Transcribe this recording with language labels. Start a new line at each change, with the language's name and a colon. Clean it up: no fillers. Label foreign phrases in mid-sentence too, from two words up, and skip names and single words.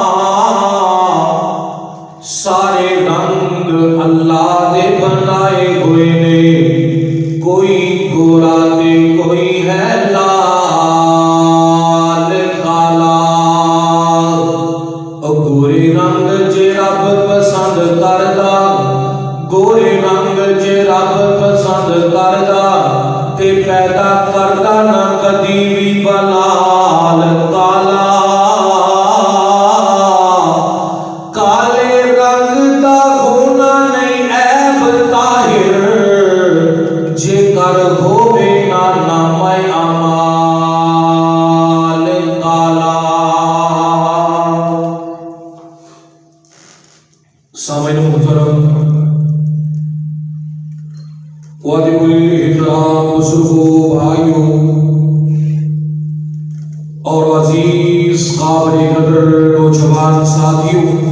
Punjabi: سارے رنگ اللہ دے بنائے ہوئے نے، کوئی گورا تے کوئی ہے لال کالا. گورے رنگ جے رب پسند کردا، گورے رنگ جے رب پسند کردا تے پیدا کردا نہ کدی بھی بلال کالا. کالے رنگ دا گناہ نہیں عیب طاہر، جے کر ہووے نہ نام اعمال کالا.
Urdu: سامعین محترم، واجب الاحترام بزرگوں، بھائیوں اور عزیز قابل قدر نوجوان ساتھیوں،